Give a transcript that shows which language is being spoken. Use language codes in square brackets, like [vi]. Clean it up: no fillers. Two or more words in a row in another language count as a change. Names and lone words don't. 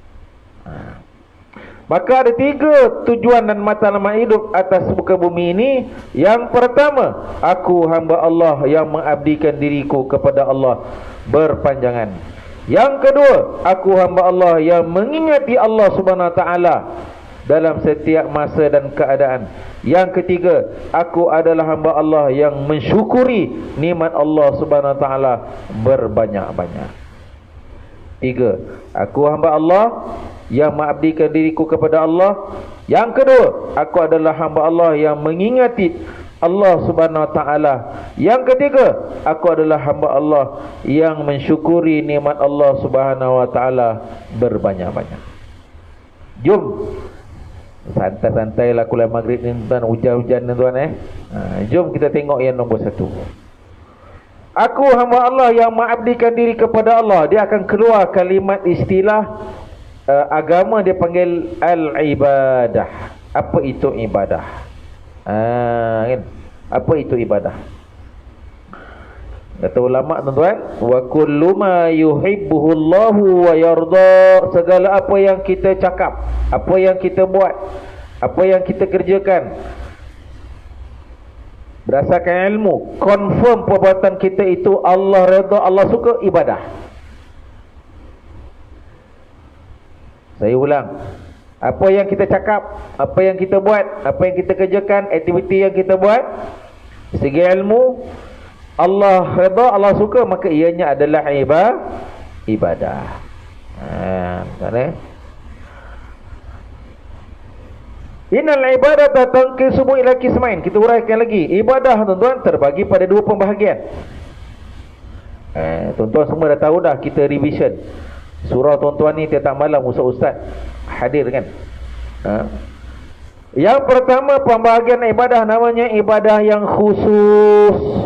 [ms] Maka ada 3 tujuan dan matlamat hidup atas muka bumi ini. Yang pertama, aku hamba Allah yang mengabdikan diriku kepada Allah berpanjangan. Yang kedua, aku hamba Allah yang mengingati Allah [ar] سبحانه وتعالى [ms] dalam setiap masa dan keadaan. Yang ketiga, aku adalah hamba Allah yang mensyukuri nikmat Allah [ar] سبحانه وتعالى [ms] berbanyak-banyak. 3, aku hamba Allah yang mengabdikan diriku kepada Allah. Yang kedua, aku adalah hamba Allah yang mengingati Allah [ar] سبحانه وتعالى. [ms] Yang ketiga, aku adalah hamba Allah yang mensyukuri nikmat Allah [ar] سبحانه وتعالى [ms] berbanyak-banyak. Jom santai-santai lah kuliah maghrib ni tuan, hujan-hujan ni tuan jom kita tengok yang nombor 1. Aku hamba Allah yang mengabdikan diri kepada Allah. Dia akan keluar kalimat istilah agama, dia panggil al-ibadah. Apa itu ibadah? Kan? Apa itu ibadah? Kata ulama tuan-tuan, [ar] وكل ما يحبه الله ويرضى, [ms] segala apa yang kita cakap, apa yang kita buat, apa yang kita kerjakan berdasarkan ilmu, confirm perbuatan kita itu Allah redha, Allah suka, ibadah. Saya ulang, apa yang kita cakap, apa yang kita buat, apa yang kita kerjakan, aktiviti yang kita buat, segi ilmu Allah redha, Allah suka, maka ianya adalah ibadah. [ar] إن العبادة تنقسم إلى قسمين. [ms] Kita uraikan lagi. Ibadah tuan-tuan terbagi pada 2 pembahagian. Tuan-tuan semua dah tahu dah, kita revision. Surah tuan-tuan ni tiap malam ustaz hadir kan. Yang pertama, pembahagian ibadah namanya ibadah yang khusus.